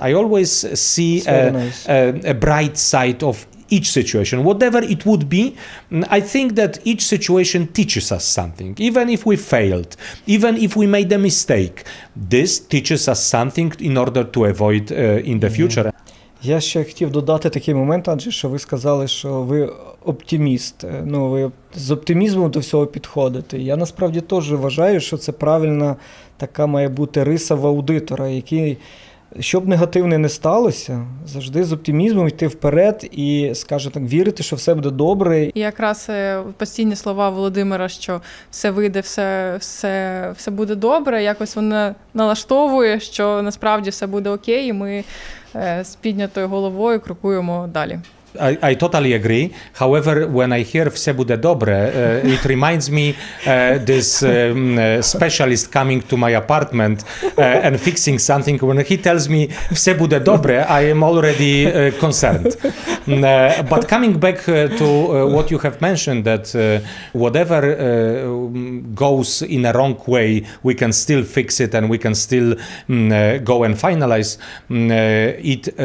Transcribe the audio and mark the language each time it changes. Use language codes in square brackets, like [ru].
[en] I always see a bright side of each situation, whatever it would be. I think that each situation teaches us something. Even if we failed, even if we made a mistake, this teaches us something in order to avoid in the future. [uk] Я ще хотів додати такий момент, Анджей, що ви сказали, що ви оптиміст, ви з оптимізмом до всього підходите. Я насправді теж вважаю, що це правильна така має бути риса в аудитора, який, щоб негативне не сталося, завжди з оптимізмом йти вперед і, скажімо так, вірити, що все буде добре. І якраз постійні слова Володимира, що все вийде, все буде добре, якось воно налаштовує, що насправді все буде окей, і ми з піднятою головою крокуємо далі. [en] I totally agree. However, when I hear [uk] все буде добре, [en] it reminds me this specialist coming to my apartment and fixing something. When he tells me [uk] все буде добре, [en] I am already concerned. But coming back to what you have mentioned, that whatever goes in a wrong way, we can still fix it and we can still go and finalize it.